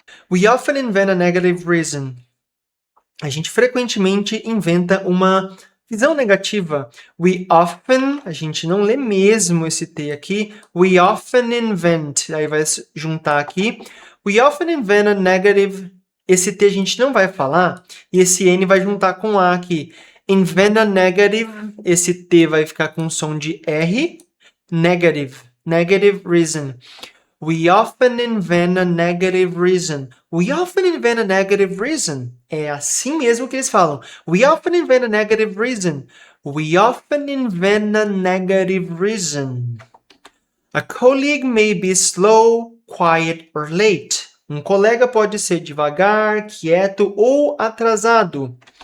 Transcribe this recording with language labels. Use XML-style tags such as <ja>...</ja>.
<en>We often invent a negative reason.</en> <pt>A gente frequentemente inventa uma visão negativa.</pt> <en>We often,</en> <pt>a gente não lê mesmo esse T aqui.</pt> <en>We often invent,</en> <pt>aí vai juntar aqui.</pt> <en>We often invent a negative.</en> <pt>Esse T a gente não vai falar, e esse N vai juntar com A aqui.</pt> <en>Invent a negative,</en> <pt>esse T vai ficar com som de R.</pt> <en>Negative reason. We often invent a negative reason. We often invent a negative reason.</en> <pt>É assim mesmo que eles falam.</pt> <en>We often invent a negative reason. We often invent a negative reason. A colleague may be slow, quiet or late.</en> <pt>Um colega pode ser devagar, quieto ou atrasado.</pt>